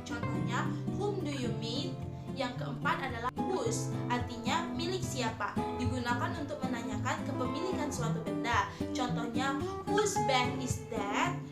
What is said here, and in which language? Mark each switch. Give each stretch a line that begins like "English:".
Indonesian: Contohnya
English: whom do you meet.
Indonesian: Yang keempat adalah whose, artinya milik siapa, digunakan untuk menanyakan kepemilikan suatu benda. Contohnya
English: whose bag is that.